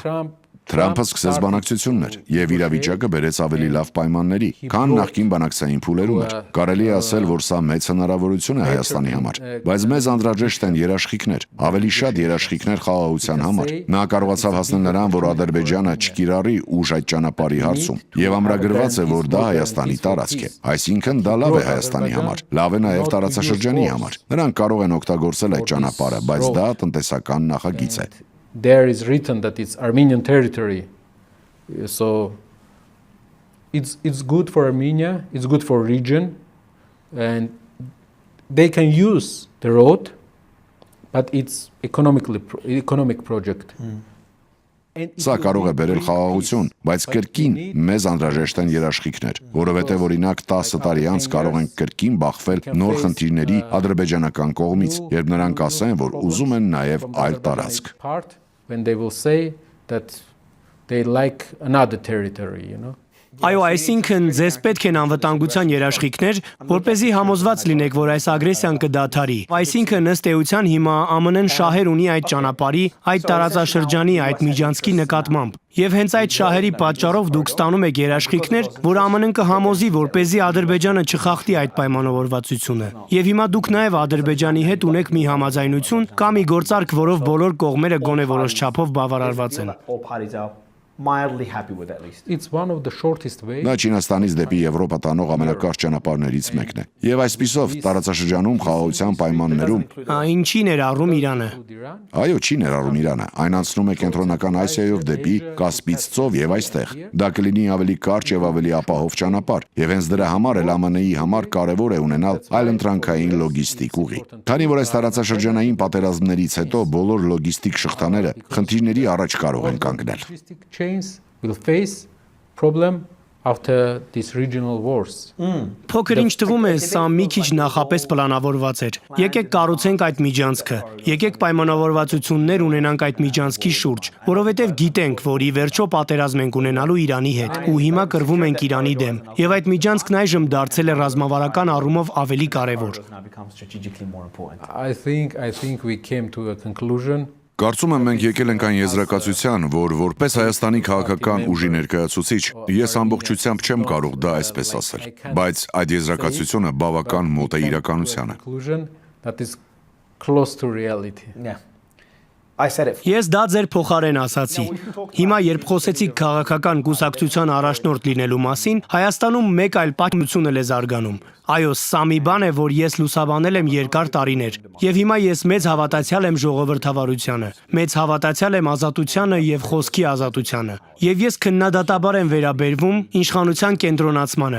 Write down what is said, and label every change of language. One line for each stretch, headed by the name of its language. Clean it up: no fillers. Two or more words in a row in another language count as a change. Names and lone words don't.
Armenian: Թրամփը սկսեց բանակցություններ եւ իրավիճակը բերեց ավելի լավ պայմանների, քան նախկին բանակցային փուլերում էր։ Կարելի է ասել, որ սա մեծ հնարավորություն է Հայաստանի համար, բայց մեզ անդրաժեշտ են երաշխիքներ, ավելի շատ երաշխիքներ խաղաղության համար։ Նա կարողացավ հասնել նրան, որ Ադրբեջանը չկիրառի ուժ այդ ճանապարհի հարցում, եւ ամրագրված է, որ դա Հայաստանի տարածք է։ Այսինքն դա լավ է Հայաստանի համար, լավ է նաեւ տարածաշրջանի համար։ Նրանք կարող են օգտագործել այդ ճանապարհը, բայց դա տնտեսական նախագիծ է։
English: There is written that it's Armenian territory, so it's good for Armenia, it's good for region, and they can use the road, but it's economic project.
Armenian: Սա կարող է բերել խաղաղություն, բայց կրկին մեզ անհրաժեշտ են երաշխիքներ, որովհետև օրինակ 10 տարի անց կարող են կրկին բախվել նոր խնդիրների ադրբեջանական կողմից, երբ նրանք ասեն, որ ուզում են նաև այլ տարածք։
English: When they will say that they like another territory, you know.
Armenian: Այո, այսինքն ձեզ պետք են անվտանգության երաշխիքներ, որպեսզի համոզված լինեք, որ այս ագրեսիան կդադարի։ Այսինքն ըստ էության հիմա ԱՄՆ-ն շահեր ունի այդ ճանապարհի, այդ տարածաշրջանի, այդ միջանցքի նկատմամբ։ Եվ հենց այդ շահերի պատճառով դուք ստանում եք երաշխիքներ, որ ԱՄՆ-ն կհամոզի, որպեսզի Ադրբեջանը չխախտի այդ պայմանավորվածությունը։ Եվ հիմա դուք նաև Ադրբեջանի հետ ունեք մի համաձայնություն կամ մի գործարք, որով բոլոր կողմերը գոնե որոշ չափով բավարարված են։
English: All parties are mildly happy with at least. It's one of the shortest ways.
Armenian: Դա Չինաստանից դեպի Եվրոպա տանող ամենակարճ ճանապարհներից մեկն է։ Եվ այսպիսով տարածաշրջանում խաղաղության պայմաններում Ինչի ներառում Իրանը։ այո, չի ներառում Իրանը, այն անցնում է կենտրոնական Ասիայով դեպի Կասպից ծով եւ այստեղ։ Դա կլինի ավելի կարճ եւ ավելի ապահով ճանապարհ, եւ հենց դրա համար էլ ԱՄՆ-ի համար կարեւոր է ունենալ այլընտրանքային լոգիստիկ ուղի։ Քանի որ այս տարածաշրջանային պատերազմներից հետո բոլոր լոգիստիկ շղթաները խնդիրների առաջ կարող են կանգնել։
English: Will face problem after these regional wars.
Armenian: Փոքր ինչ թվում է, սա մի քիչ նախապես պլանավորված էր։ Եկեք կառուցենք այդ միջանցքը։ Եկեք պայմանավորվածություններ ունենանք այդ միջանցքի շուրջ, որովհետև գիտենք, որ ի վերջո պատերազմ ենք ունենալու Իրանի հետ, ու հիմա կռվում ենք Իրանի դեմ։ Եվ այդ միջանցքն այժմ դարձել է ռազմավարական առումով ավելի կարևոր։
English: Now becomes strategically more important. I think we came to a conclusion.
Armenian: Կարծում եմ մենք եկել ենք այն եզրակացության, որ որպես Հայաստանի քաղաքական ուժի ներկայացուցիչ, ես ամբողջությամբ չեմ կարող դա այսպես ասել, բայց այդ եզրակացությունը բավական մոտ է իրականությանը։
English: Conclusion that is close to reality. Yeah. I said it.
Armenian: Ես դա ձեր փոխարեն ասացի։ Հիմա երբ խոսեցիք քաղաքական կուսակցության առաջնորդ լինելու մասին, Հայաստանում մեկ այլ պատմություն է զարգանում։ Այո, սա մի բան է, որ ես լուսաբանել եմ երկար տարիներ, եւ հիմա ես մեծ հավատացյալ եմ ժողովրդավարությանը, մեծ հավատացյալ եմ ազատությանը եւ խոսքի ազատությանը։ Եվ ես քննադատաբար եմ վերաբերվում իշխանության կենտրոնացմանը,